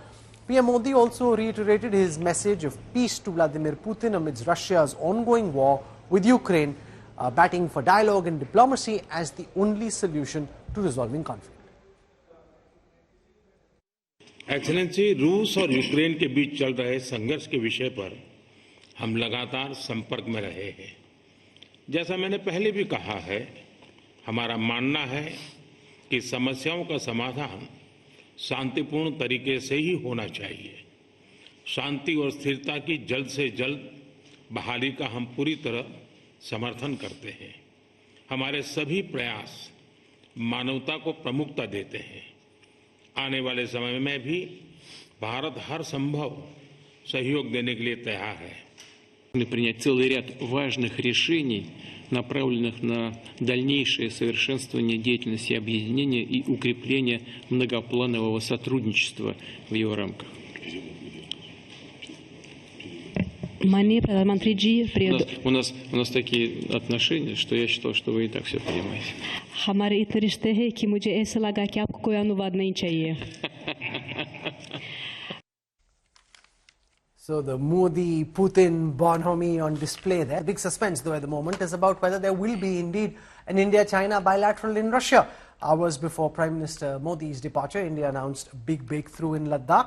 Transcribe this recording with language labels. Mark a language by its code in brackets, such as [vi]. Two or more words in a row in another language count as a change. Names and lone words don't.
[en] PM Modi also reiterated his message of peace to Vladimir Putin amidst Russia's ongoing war with Ukraine, batting for dialogue and diplomacy as the only solution to resolving conflict. [hi] एक्सेलेंसी, रूस और यूक्रेन के बीच चल रहे संघर्ष के विषय पर हम लगातार संपर्क में रहे हैं। जैसा मैंने पहले भी कहा है, हमारा मानना है कि समस्याओं का समाधान शांतिपूर्ण तरीके से ही होना चाहिए। शांति और स्थिरता की जल्द से जल्द बहाली का हम पूरी तरह समर्थन करते हैं। हमारे सभी प्रयास मानवता को प्रमुखता देते हैं। आने वाले समय में भी भारत हर संभव सहयोग देने के लिए तैयार है। [ru] Принять целый ряд важных решений, направленных на дальнейшее совершенствование деятельности объединения и укрепление многопланового сотрудничества в его рамках. У нас такие отношения, что я считал, что вы и так все понимаете. [hi] हमारे इतने रिश्ते हैं कि मुझे ऐसा लगा कि आपको कोई अनुवाद नहीं चाहिए. [en] So the Modi-Putin bonhomie on display there. Big suspense though at the moment is about whether there will be indeed an India-China bilateral in Russia. Hours before Prime Minister Modi's departure, India announced a big breakthrough in Ladakh.